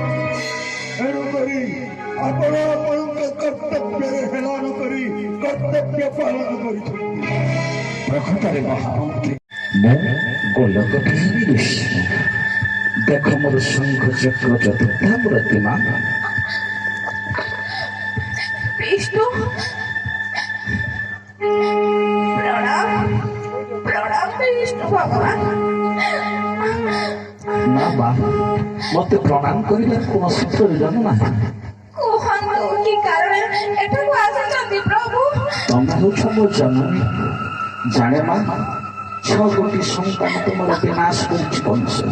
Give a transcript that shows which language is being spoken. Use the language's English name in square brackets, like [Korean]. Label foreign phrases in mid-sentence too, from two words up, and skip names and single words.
[Odia] ଏଣୁକରି ଆପଣ ଆପଣଙ୍କ କର୍ତ୍ତବ୍ୟରେ ହେଳାନ କରି କର୍ତ୍ତବ୍ୟ ପାଳନ କରିଛନ୍ତି। ପ୍ରକୃତରେ ମହାମନ୍ତ୍ରୀ ମୁଁ ଗୋଲକ ବିହାରୀ ଋଷି ଦେଖ ମୋର ଶଙ୍ଖ ଚକ୍ର ଚତୁର୍ଥା ପ୍ରତିମାନ ବିଷ୍ଣୁ ପ୍ରଣାମ ପ୍ରଣାମ ବିଷ୍ଣୁ ଭଗବାନ। ନା ମା ମତେ ପ୍ରଣାମ କରିବାର କୌଣସି ପ୍ରୟୋଜନ ନାହିଁ। କୁହନ୍ତୁ କି କାରଣ ଏଠାକୁ ଆସିଛନ୍ତି ପ୍ରଭୁ? ତମେ ହେଉଛ ମୋ ଜନନୀ। ଜାଣେ ମା 6 କୋଟି ସନ୍ତାନ ତୁମର ବିନାଶ କରିଛି ବଂଶ।